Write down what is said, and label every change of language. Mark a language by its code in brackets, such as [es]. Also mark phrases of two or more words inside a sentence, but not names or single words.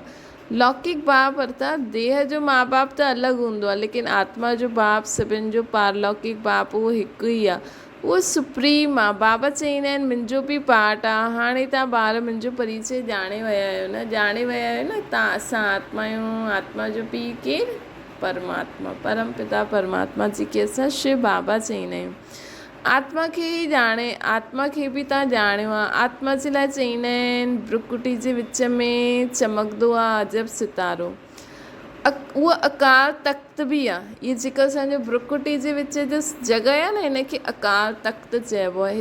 [sd] लौकिक बाप अर्थात देह जो माउ बाप त अलॻि हूंदो आहे, लेकिन आत्मा जो बाप, सभिनि जो पारलौकिक बाप, उहो हिकु ई आहे। उहो सुप्रीम आहे। बाबा चईंदा आहिनि मुंहिंजो बि पार्ट आहे। हाणे तव्हां ॿार मुंहिंजो परिचय ॼाणे विया आहियो न, तव्हां असां आत्मा आहियूं। आत्मा जो पीउ केरु? परमात्मा, परम पिता परमात्मा जी खे असां शिव बाबा चईंदा आहियूं। आत्मा खे ई ॼाणे, आत्मा खे बि तव्हां ॼाणियो आहे। आत्मा जे लाइ चईंदा आहिनि भ्रुकुटी जे विच में चमकंदो आहे अजब सितारो। उहा अकाल तख़्त बि आहे। इहा जेका असांजो भ्रुकुटी जे विच जो जॻह आहे न, हिनखे अकाल तख़्त चइबो आहे।